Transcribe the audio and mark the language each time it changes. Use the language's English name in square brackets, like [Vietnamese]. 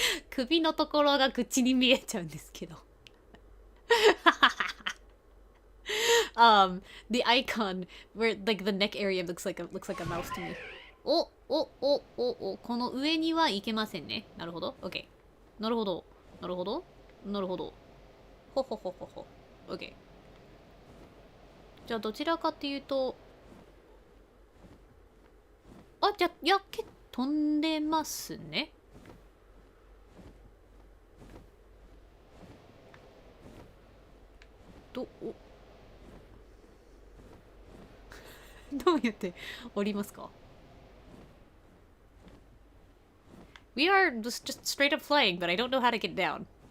[Japanese] 首のところが口に見えちゃうんですけど。 [English] the icon where like the neck area looks like a mouse to me. [Japanese] この上にはいけませんね。なるほど。OK。 なるほど。なるほど。なるほど。ほほほほほ。OK。じゃあどちらかっていうと、じゃあ、いや、結構飛んでますね。どうやって降りますか？ [English] We are just straight up flying, but I don't know how to get down.